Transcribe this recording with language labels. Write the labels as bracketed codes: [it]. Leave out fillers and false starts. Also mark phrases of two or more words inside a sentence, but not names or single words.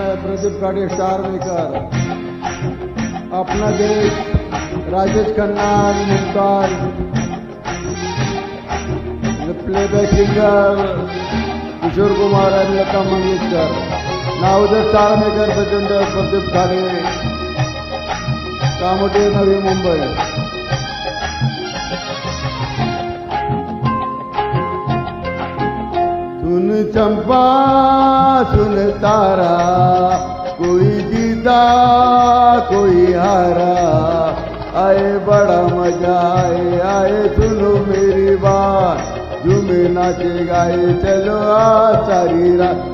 [mr] प्रदीप खाड़े [en] star maker, [mr] अपना देश राजेश खन्ना मुमताज, [en] playback singer [mr] किशोर कुमार आणि लता मंगेशकर, नावोदय [en] star maker [mr] प्रचंड प्रदीप खाड़े, कामोठे नवी मुंबई. [hi] सुन चंपा सुन तारा, कोई जीता कोई हारा, आए बड़ा मजा आए सुनो मेरी बात, झूमे नाचे गाए चलो आ सारी रात.